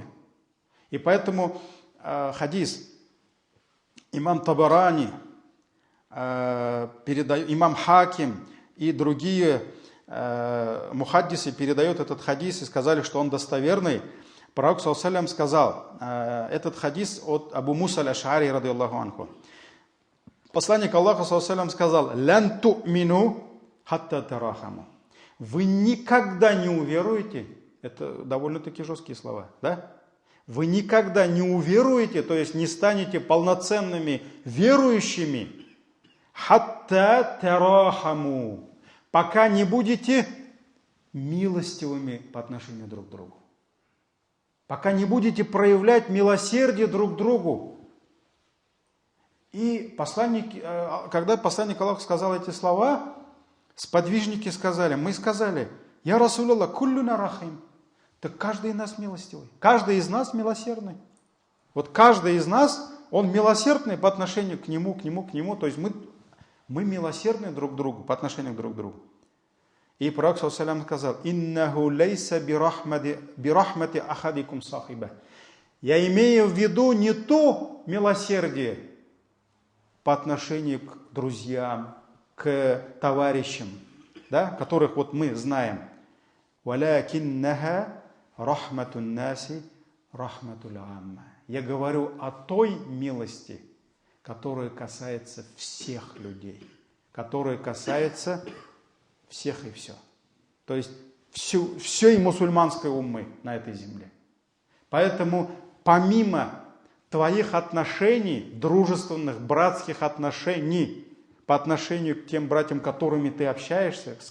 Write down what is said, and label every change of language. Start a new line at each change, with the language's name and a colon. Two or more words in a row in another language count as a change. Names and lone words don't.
Russian: И поэтому хадис имам Табарани, имам Хаким и другие мухаддисы передают этот хадис и сказали, что он достоверный. Пророк ﷺ сказал, этот хадис от Абу Муса аль-Аш'ари,
Arabic: رضي الله عنه.
Russian: Посланник Аллаха ﷺ сказал,
Arabic: «لن تؤمنوا حتى تراحموا».
Russian: Вы никогда не уверуете, это довольно-таки жесткие слова, да? Вы никогда не уверуете, то есть не станете полноценными верующими,
Arabic: حتى تراحموا,
Russian: пока не будете милостивыми по отношению друг к другу. Пока не будете проявлять милосердие друг к другу. И когда посланник Аллаха сказал эти слова, сподвижники сказали, мы сказали,
Arabic: «يا رسول الله، كلنا رحيم».
Russian: Так каждый из нас милостивый, каждый из нас милосердный. Вот каждый из нас, он милосердный по отношению к нему. То есть мы милосердны друг к другу, по отношению друг к другу. И пророк ﷺ сказал,
Arabic: «إنه ليس برحمة أحدكم صاحبه».
Russian: Я имею в виду не то милосердие по отношению к друзьям, к товарищам, да, которых вот мы знаем.
Arabic: «ولكنها رحمة الناس رحمة العامة».
Russian: Я говорю о той милости, которая касается всех людей, которая касается всех и все. То есть все и мусульманской уммы на этой земле. Поэтому помимо твоих отношений, дружественных, братских отношений, по отношению к тем братьям, которыми ты общаешься, с